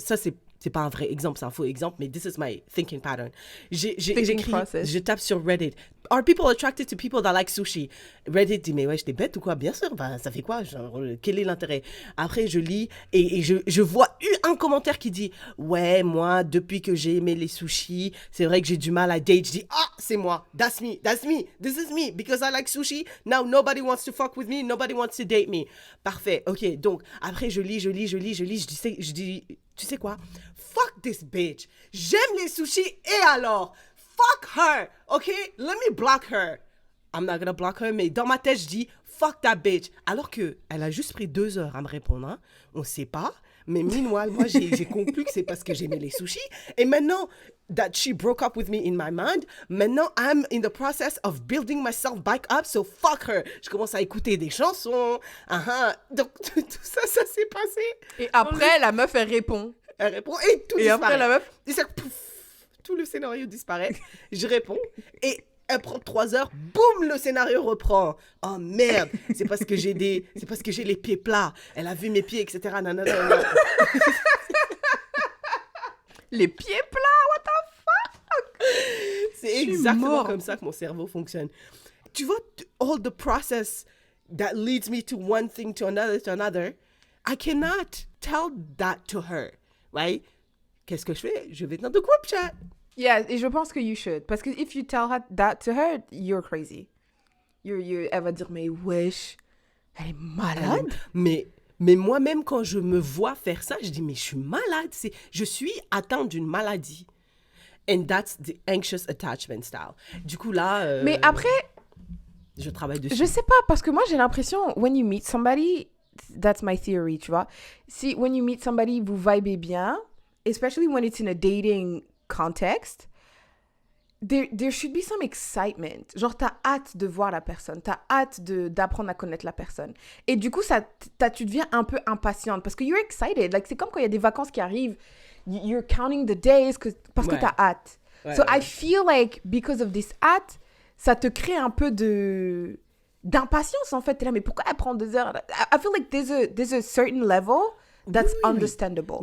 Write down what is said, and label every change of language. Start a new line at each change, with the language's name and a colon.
French: Ça, c'est pas un vrai exemple, c'est un faux exemple, mais
English: this is my thinking pattern.
French: Je tape sur Reddit.
English: Are people attracted to people that like sushi?
French: Reddit dit, mais ouais, j'étais bête ou quoi? Bien sûr, ça fait quoi? Genre, quel est l'intérêt? Après, je lis et je vois un commentaire qui dit, ouais, moi, depuis que j'ai aimé les sushis, c'est vrai que j'ai du mal à date. Je dis, c'est moi.
English: That's me. This is me. Because I like sushi, now nobody wants to fuck with me, nobody wants to date me.
French: Parfait. Ok, donc, après, je lis. Je dis, tu sais quoi?
English: Fuck this bitch.
French: J'aime les sushis et alors?
English: fuck her, OK? Let me block her. I'm not gonna block her,
French: mais dans ma tête, je dis,
English: fuck that bitch.
French: Alors que elle a juste pris 2 heures à me répondre, hein. On sait pas. Mais meanwhile, moi, j'ai conclu que c'est parce que j'aimais les sushis.
English: Et maintenant, that she broke up with me in my mind, maintenant, I'm in the process of building myself back up, so fuck her.
French: Je commence à écouter des chansons. Donc, tout ça, ça s'est passé. Et après, la meuf, elle répond. Elle répond et tout Et disparaît. après, la meuf... Et ça, pouf, tout le scénario disparaît. Je réponds et elle prend 3 heures. Boum, le scénario reprend. Oh merde, c'est parce que j'ai les pieds plats. Elle a vu mes pieds, etc. Nanana. Les pieds plats,
English: what the fuck?
French: C'est exactement comme ça que mon cerveau fonctionne. Tu vois,
English: all the process that leads me to one thing to another, I cannot tell that to her, right?
French: Qu'est-ce que je fais? Je vais dans le group chat.
English: Yeah,
French: et je pense que
English: you should.
French: Parce que
English: if you tell her that to her, you're crazy.
French: Elle va dire, mais wesh, elle est malade. Mais moi-même, quand je me vois faire ça, je dis, mais je suis malade. Je suis atteinte d'une maladie.
English: And that's the anxious attachment style.
French: Du coup, là... mais après... Je travaille dessus. Je sais pas, parce que moi, j'ai l'impression,
English: when you meet somebody, that's my theory,
French: tu vois.
English: Si, when you meet somebody,
French: vous vibez bien,
English: especially when it's in a dating context, there should be some excitement.
French: Genre, t'as hâte de voir la personne, t'as hâte d'apprendre à connaître la personne. Et du coup, tu deviens un peu impatiente parce que
English: you're excited.
French: Like, c'est comme quand il y a des vacances qui arrivent,
English: you're counting the days
French: parce que t'as hâte.
English: So I feel like, because of this hâte,
French: ça te crée un peu d'impatience, en fait. T'es là, mais pourquoi elle prend 2 heures?
English: I feel like there's a certain level that's understandable.